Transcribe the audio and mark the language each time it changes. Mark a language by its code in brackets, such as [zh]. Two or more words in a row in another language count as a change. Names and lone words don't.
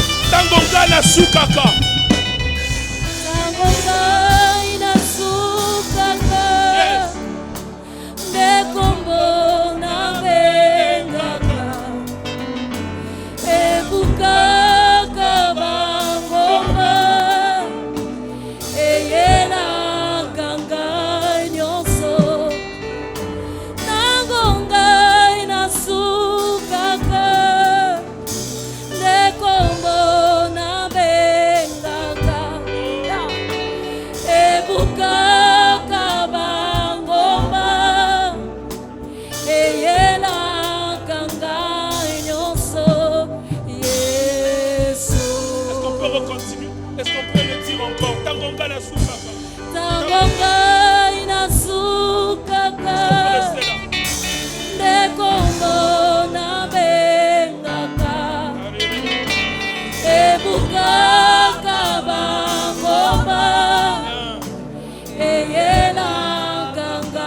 [ln] Tangonga na sukaka. Tangonga ina sukaka. Yes. Nekombo na bengaka. Ebukaka bangoma. Eyela ganga nyonso. Tangonga ina sukaka. Nekombo na bengaka. Ebukaka bangoma. Eyela ganga nyonso. Yesu. [fr] Est-ce qu'on peut recontinuer? Est-ce qu'on peut le dire encore? [ln] Tangonga na sukaka. Tangonga ina sukaka. [fr] Restez là. [ln] Nekombo na bengaka. Ebukaka bangoma. Eyela ganga.